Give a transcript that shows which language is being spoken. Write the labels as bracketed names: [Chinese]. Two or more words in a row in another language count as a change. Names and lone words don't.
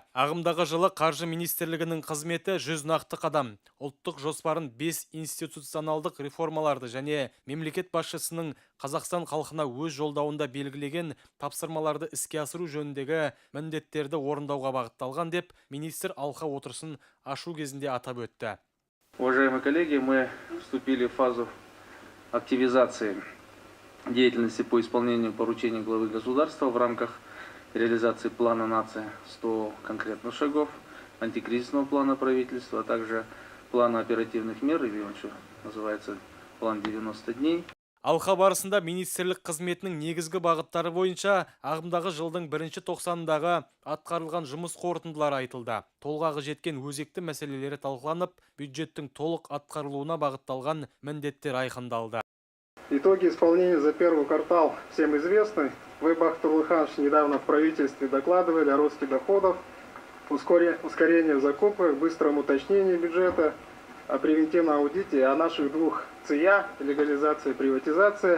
[Kazakh] Ағымдағы жылы Қаржы министрлігінің қызметі 100 нақты қадам, ұлттық жоспарын 5 институционалдық реформаларды және мемлекет басшысының Қазақстан халқына өз жолдауында белгілеген тапсырмаларды іске асыру жөніндегі міндеттерді орындауға бағытталған деп министр алқа отырысын ашу кезінде атап өтті. [Russian] Уважаемые коллеги, мы вступили в фазу активизации деятельности по исполнению поручений главы государства в рамках реализации плана нации 100 конкретных шагов, антикризисного плана правительства, а также плана оперативных мер, или он еще называется план 90 дней. [Kazakh] Алқа барысында министрлік қызметінің негізгі бағыттары бойынша ағымдағы жылдың бірінші тоқсанындағы атқарылған жұмыс қорытындылары айтылды. Толғағы жеткен өзекті мәселелері талқыланып, бюджеттің толық атқарылуына бағытталған міндеттер айқындалды. [Russian] Итоги исполнения за первый квартал всем известны. Вы, Бахтияр Турлыханович, недавно в правительстве докладывали о росте доходов, ускорении в закупках, быстром уточнении бюджета, о превентивном аудите, о наших двух ЦИА, легализация и приватизация.